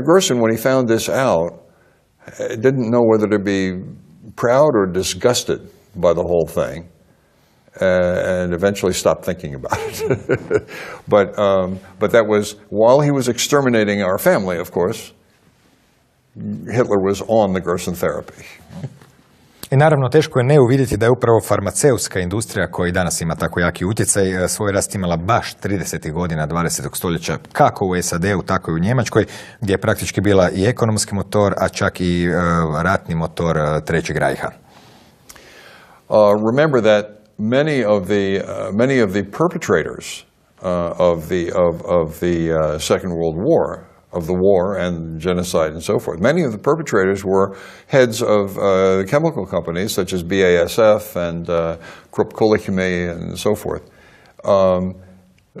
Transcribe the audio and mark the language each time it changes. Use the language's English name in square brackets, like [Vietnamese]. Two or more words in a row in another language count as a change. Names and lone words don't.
[English] Gerson, when he found this out, didn't know whether to be proud or disgusted by the whole thing. And eventually stopped thinking about it. But that was, while he was exterminating our family, of course, Hitler was on the Gerson therapy. [Croatian] I naravno teško je ne uvidjeti da je upravo farmaceutska industrija, koja i danas ima tako jaki utjecaj, svoj rast imala baš 30. godina 20. stoljeća, kako u SAD-u, tako i u Njemačkoj, gdje je praktički bila i ekonomski motor, a čak i ratni motor Trećeg rajha. [English] Remember that many of the perpetrators of the Second World War, of the war and genocide and so forth, many of the perpetrators were heads of the chemical companies such as BASF and Krupp Kohlechemie and so forth.